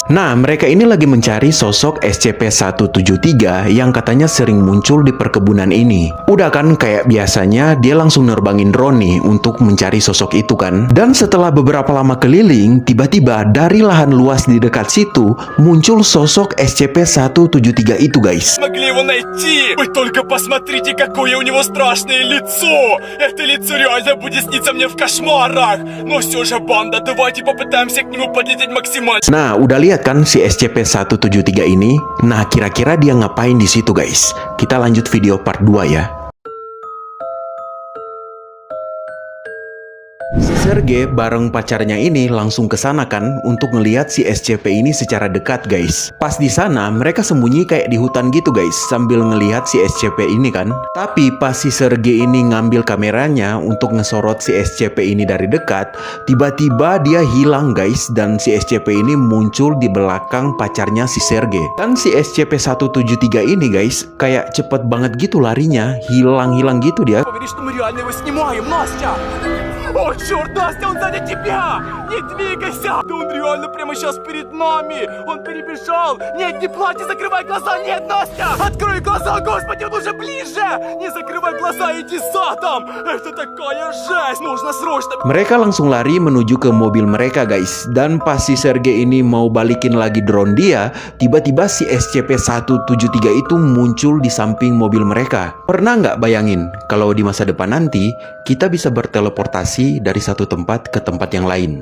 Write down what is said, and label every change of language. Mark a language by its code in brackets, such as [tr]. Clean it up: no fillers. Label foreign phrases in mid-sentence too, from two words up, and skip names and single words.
[id] Nah, mereka ini lagi mencari sosok SCP-173 yang katanya sering muncul di perkebunan ini. Udah kan kayak biasanya, dia langsung nerbangin drone nih untuk mencari sosok itu kan. Dan setelah beberapa lama keliling, tiba-tiba dari lahan luas di dekat situ muncul sosok SCP-173 itu guys. [ru] Могли его найти! Вы только посмотрите, какое у него страшное лицо! Это лицо реально будет сниться мне в кошмарах! Но все же, банда, давайте попытаемся к нему подлететь максимально. Nah, udah lihat kan si SCP-173 ini? Nah, kira-kira dia ngapain di situ guys? Kita lanjut video part 2 ya. Si Serge bareng pacarnya ini langsung ke sana kan untuk ngelihat si SCP ini secara dekat guys. Pas di sana mereka sembunyi kayak di hutan gitu guys sambil ngelihat si SCP ini kan. Tapi pas si Serge ini ngambil kameranya untuk ngesorot si SCP ini dari dekat, tiba-tiba dia hilang guys dan si SCP ini muncul di belakang pacarnya si Serge. Dan si SCP-173 ini guys kayak cepet banget gitu larinya, hilang-hilang gitu dia. Говори, что мы реально его снимаем, Настя! О, черт, Настя, он сзади тебя! Не двигайся! Да он реально прямо сейчас перед нами! Он перебежал! Нет, не плачь, не закрывай глаза! Нет, Настя! Открой глаза, господи, он уже ближе! Не закрывай глаза, иди задом! Это такая жесть! Нужно срочно... [id] Mereka langsung lari menuju ke mobil mereka guys. Dan pas si Serge ini mau balikin lagi drone dia, tiba-tiba si SCP-173 itu muncul di samping mobil mereka. Pernah nggak bayangin kalau di masa depan nanti kita bisa berteleportasi dari satu tempat ke tempat yang lain?